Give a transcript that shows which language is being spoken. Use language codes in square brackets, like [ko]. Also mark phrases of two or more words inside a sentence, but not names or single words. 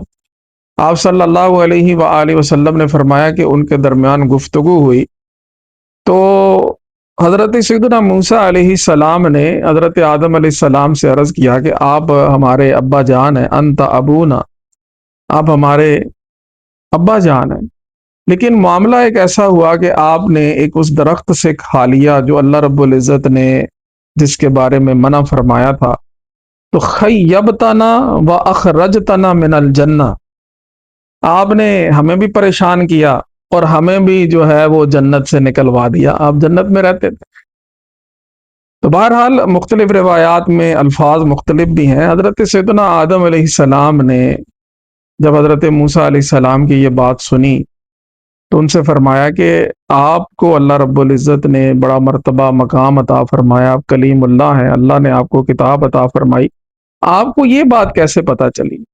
[ur] آپ صلی اللہ علیہ وآلہ وسلم نے فرمایا کہ ان کے درمیان گفتگو ہوئی، تو حضرت سیدنا موسیٰ علیہ السلام نے حضرت آدم علیہ السلام سے عرض کیا کہ آپ ہمارے ابا جان ہیں، [ar] انت ابونا، [ur] آپ ہمارے ابا جان ہیں۔ لیکن معاملہ ایک ایسا ہوا کہ آپ نے ایک اس درخت سے کھا لیا جو اللہ رب العزت نے جس کے بارے میں منع فرمایا تھا، تو [ar] خیبتنا و اخرجتنا من الجنہ، [ur] آپ نے ہمیں بھی پریشان کیا اور ہمیں بھی جو ہے وہ جنت سے نکلوا دیا، آپ جنت میں رہتے تھے۔ تو بہرحال مختلف روایات میں الفاظ مختلف بھی ہیں۔ حضرت سیدنا آدم علیہ السلام نے جب حضرت موسیٰ علیہ السلام کی یہ بات سنی تو ان سے فرمایا کہ آپ کو اللہ رب العزت نے بڑا مرتبہ مقام عطا فرمایا، آپ کلیم اللہ ہیں، اللہ نے آپ کو کتاب عطا فرمائی، آپ کو یہ بات کیسے پتہ چلی؟